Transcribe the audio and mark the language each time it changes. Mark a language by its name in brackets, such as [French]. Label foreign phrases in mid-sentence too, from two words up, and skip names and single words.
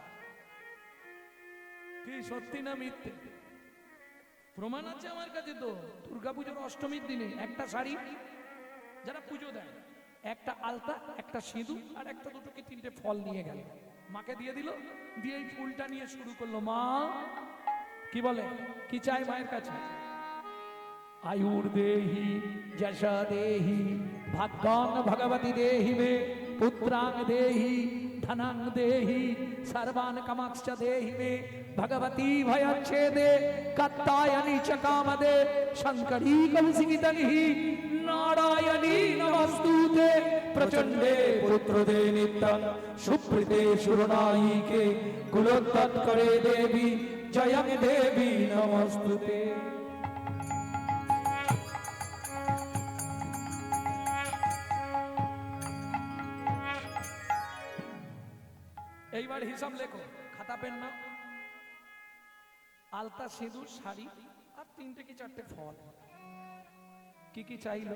[Bangla] কি সত্যি না মিথ্যে? প্রমাণ আছে আমার কাছে তো। দুর্গাপুজোর অষ্টমীর দিনে একটা শাড়ি যারা পুজো দেয় একটা আলতা, একটা সিঁদুর আর একটা দুটো কি তিনটে ফল নিয়ে গেল, মাকে দিয়ে দিল, দিয়ে এই ফুলটা নিয়ে শুরু করলো। মা কি বলে, কি চাই মায়ের কাছে? [Sanskrit] आयुर देहि जशा देहि भाग्यां भगवती देहि मे पुत्रांग देहि धनांग देहि सर्वान् कामांश्च देहि मे भगवती भयच्छेदे कात्यायनी च कामदे शंकरी कौशिकीतनिहि नारायणी नमस्तुते प्रचंडे पुत्रदे नित्यं सुप्रीते शुरनायिके कुलोत्तत्करे देवी जयं देवी नमस्तुते। [Bangla] এইবার হিসাব লেখো, খাতা পেন না। আলতা, সিঁদুর, শাড়ি আর তিনটে কি চারটে ফল, কি কি চাইলো?